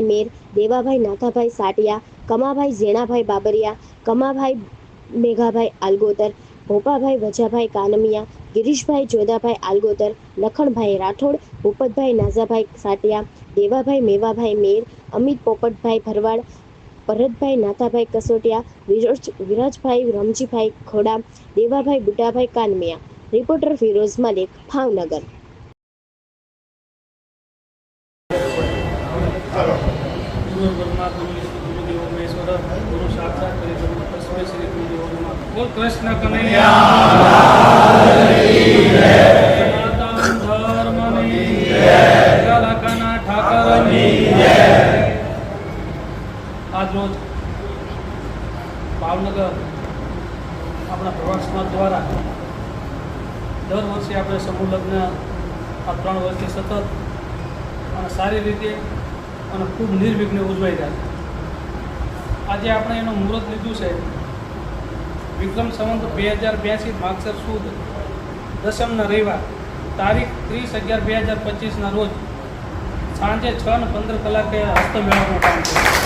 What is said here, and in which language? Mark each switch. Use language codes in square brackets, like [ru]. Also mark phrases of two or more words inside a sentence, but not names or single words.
[gu] મેર, દેવાભાઈ નાથાભાઈ સાટિયા, કમાભાઈ ઝેણાભાઈ બાબરિયા, કમાભાઈ મેઘાભાઈ આલગોતર, ભોપાભાઈ વજાભાઈ કાનમિયા, ગિરીશભાઈ જોદાભાઈ આલગોતર, લખણભાઈ રાઠોડ, ભૂપતભાઈ નાઝાભાઈ સાટિયા, દેવાભાઈ મેવાભાઈ મેર, અમિત પોપટભાઈ ભરવાડ, ભરતભાઈ નાથાભાઈ કસોટિયા, વિરાજભાઈ રમજીભાઈ ખોડા, દેવાભાઈ બુટાભાઈ કાનમિયા। રિપોર્ટર ફિરોઝ મલિક, ભાવનગર। [sa] गुरु ब्रह्मा गुरु विष्णु गुरु देव महेश्वर गुरु साक्षात परिब्रह्म तस्मै श्री गुरुदेव नमः। [hi] बोल कृष्ण कन्हैया सनातन धर्म की जय, लखना ठाकर की जय। [gu] આજ રોજ ભાવનગર અપના પ્રવાસ સમાજ દ્વારા દર વર્ષે આપણે સમૂહ લગ્ન આ 3 વર્ષથી સતત અને સારી રીતે અને ખૂબ નિર્વિઘ્ને ઉજવાઈ રહ્યા છે। આજે આપણે એનું મુહૂર્ત લીધું છે વિક્રમ સંવત 2082 માગસર સુદ દસમના રવિવાર તારીખ 30/11/2025ના રોજ સાંજે 6:15 હસ્તમેળાવવાનું કામ છે।